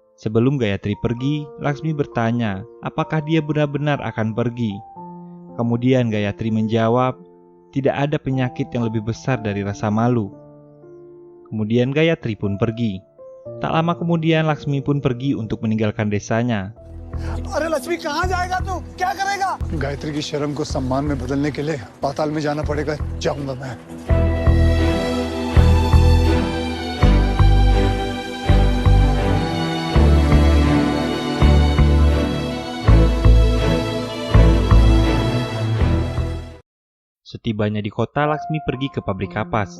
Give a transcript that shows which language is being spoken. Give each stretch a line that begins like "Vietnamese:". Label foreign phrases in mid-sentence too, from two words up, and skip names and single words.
Indonesian: Sebelum Gayatri pergi, Laksmi bertanya apakah dia benar-benar akan pergi. Kemudian Gayatri menjawab, tidak ada penyakit yang lebih besar dari rasa malu. Kemudian Gayatri pun pergi. Tak lama kemudian Laksmi pun pergi untuk meninggalkan desanya.
Hindi: अरे लक्ष्मी कहाँ जाएगा तू? क्या करेगा? गायत्री की शर्म को सम्मान में बदलने के लिए पाताल में जाना पड़ेगा। जाऊंगा मैं।
Indonesian: Setibanya di kota, Laksmi pergi ke pabrik kapas.